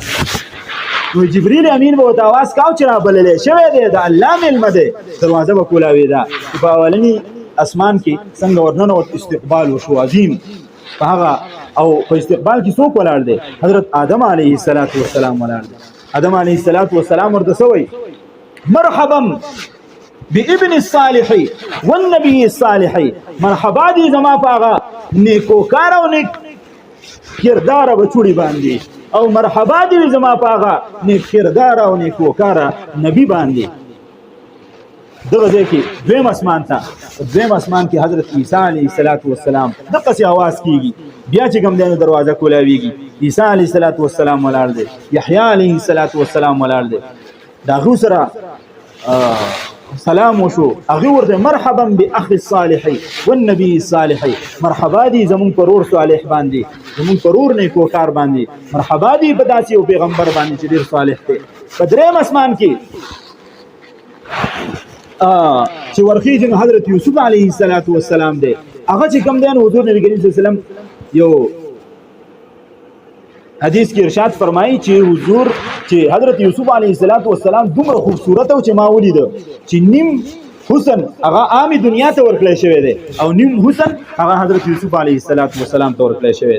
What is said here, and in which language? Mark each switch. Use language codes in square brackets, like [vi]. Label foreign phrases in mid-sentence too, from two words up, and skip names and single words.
[ps] نو جبرئیل امین به ورته اواز کاو چې رابللی شوی دی، د الله میلمه دی. دروازه به کولاوېده چې په اولني اسمان کې څنګه ورننوت استقبال وشو عظیم. په هغه او په استقبال کې څوک ولاړ دی؟ حضرت آدم [ar] علیه السلام [ps] ولاړ دی. آدم [ar] علیه السلام [ps] ورته څه وایي؟ [ar] مرحبا بابن الصالح والنبي الصالح، [ps] مرحبا دی زما په هغه نیکوکار او نیک کردار بچوړي باندې، او مرحبا دی زما په هغه نیک کردار او نیکوکار نبی باندې. دغه ځای کې دویم اسمان کې حضرت عیسی [ar] علیه السلام [ps] دقسې आवाज کیږي. بیا چې کوم دی نو دروازه کولاویږي. عیسی [ar] علیه السلام [ps] ولاړ دی، یحیی [ar] علیه السلام [ps] ولاړ دی. د هغو سره سلام وشو. هغه ورته [ar] مرحبا باخ الصالح والنبي الصالح، [ps] مرحبا دی زمون پرور صالح باندې، زمون پرور نیکوکار باندې، مرحبا دی په داسې یو پیغمبر باندې چې ډېر صالح دی. په دریم اسمان کې چې ورخیږي حضرت یوسف علیه السلام دی. هغه چې کوم دی نو حضور نبی کریم [ar] صلی الله علیه وسلم [ps] یو حدیث کې ارشاد فرمایي چې حضور چې حضرت یوسف [ar] علیه السلام [ps] دومره خوبصورت او چې ما ولیده چې نیم حسن هغه عامي دنیا ته ورکړی شوی دی او نیم حسن هغه حضرت یوسف [ar] علیه السلام [ps] ته ورکړی شوی دی.